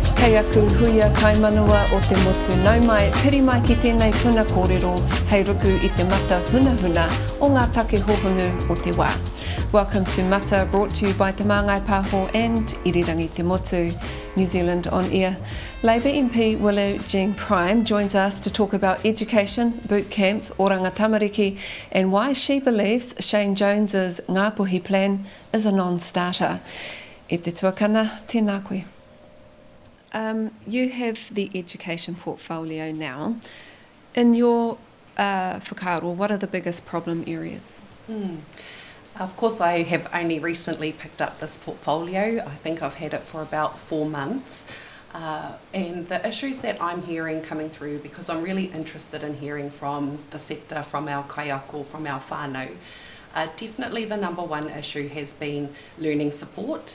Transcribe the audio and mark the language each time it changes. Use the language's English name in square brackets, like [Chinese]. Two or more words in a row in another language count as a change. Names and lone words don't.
[Māori] Hei aku huia kaimanua o te motu nau mai, piri mai ki tēnei puna kōrero, hei ruku I te mata hunahuna o ngā take hohonu o te wā. [English] Welcome to Mata, brought to you by te Māngai Pāho and Irirangi Te Motu, New Zealand on air. Labour MP Willow-Jean Prime joins us to talk about education, bootcamps, Oranga Tamariki, and why she believes Shane Jones's Ngāpuhi plan is a non-starter. [Māori] E te tuakana, tēnā koe. [English] You have the education portfolio now. In your whakaaro, what are the biggest problem areas? Of course, I have only recently picked up this portfolio. I think I've had it for about 4 months. And the issues that I'm hearing coming through, because I'm really interested in hearing from the sector, from our kaiako, from our whānau, definitely the number one issue has been learning support.